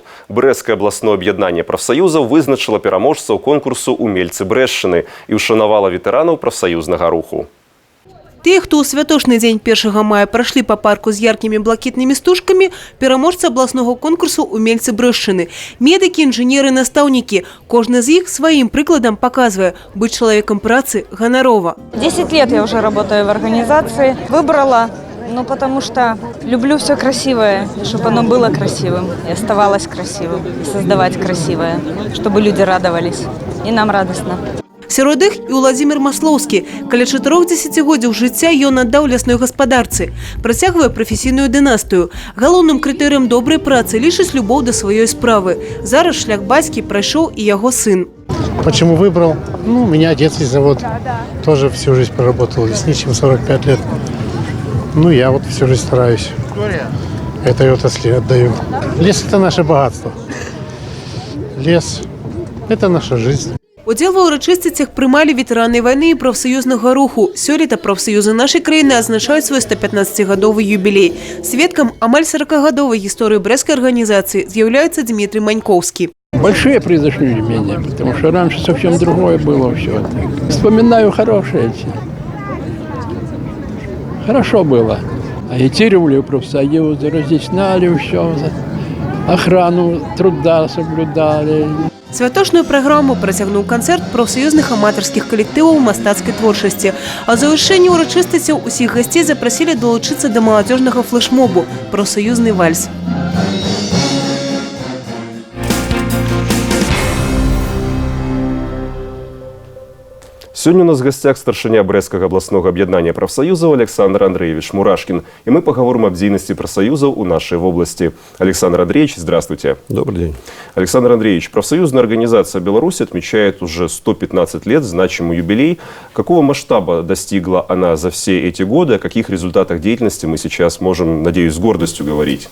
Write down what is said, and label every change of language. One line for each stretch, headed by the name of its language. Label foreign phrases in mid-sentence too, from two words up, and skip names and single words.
Belarusian: Брэсцкае абласное аб'яднанне прафсаюзаў вызначыла пераможцаў конкурсу «Умельцы Брэсчыны» і ўшанавала ветэранаў прафсаюзнага руху. Те, хто у святочны дзень 1 мая прайшлі па парку з яркімі блакітнымі стужкамі, пераможцы абласнога конкурсу «Умельцы Брэсчыны». Медыкі, інжынеры, настаўнікі. Кожны з іх сваім прыкладам паказвае, быць чалавекам працы ганарова.
Russian: 10 лет я уже работаю в организации. Выбрала, потому что люблю все красивое, чтобы оно было красивым и оставалось красивым. И создавать красивое, чтобы люди радовались. И нам радостно.
Belarusian: Сярод іх і Уладзімір Маслоўскі. Каля 4 дзесяцігоддзяў жыцця ён аддаў лясной гаспадарцы. Працягвае прафесійную дынастыю. Галоўным крытэрыем добрай працы лічыць любоў да сваёй справы. Зараз шлях бацькі прайшоў і яго сын.
Russian: Почему выбрал? Ну, меня отец из завода. Тоже всю жизнь проработал лесничим, 45 лет. Ну, я вот всю жизнь стараюсь. Этой отрасли отдаю. Лес – это наше богатство. Лес – это наша жизнь.
Belarusian: Удзел ва ўрачыстасцях прымалі ветэраны вайны і прафсаюзнага руху. Сёлета прафсаюзы нашай краіны адзначаюць свой 115-гадовы юбілей. Сведкам амаль 40-гадовай гісторыі брэсцкай арганізацыі з'яўляецца Дмітрий Маньковский.
Russian: Большие произошли изменения, потому что раньше совсем другое было все. Вспоминаю хорошее. Хорошо было. Агитировали профсоюзы, разъясняли все, охрану труда соблюдали.
Belarusian: Святочную праграму працягнуў канцэрт прафсаюзных аматарскіх калектываў мастацкай творчасці. А завяршэнні ўрачыстасцяў усіх гасцей запрасілі далучыцца да маладзёжнага флэшмобу «Прафсаюзны вальс».
Russian: Сегодня у нас в гостях
Belarusian: старшыня Брэсцкага абласнога аб'яднання прафсаюзаў
Russian: Александр Андреевич Мурашкин. И мы поговорим об
Belarusian: дзейнасці прафсаюзаў
Russian: у нашей области. Александр Андреевич, здравствуйте. Добрый день. Александр Андреевич, профсоюзная организация Беларуси отмечает уже 115 лет, значимый юбилей. Какого масштаба достигла она за все эти годы? О каких результатах деятельности мы сейчас можем, надеюсь, с гордостью говорить?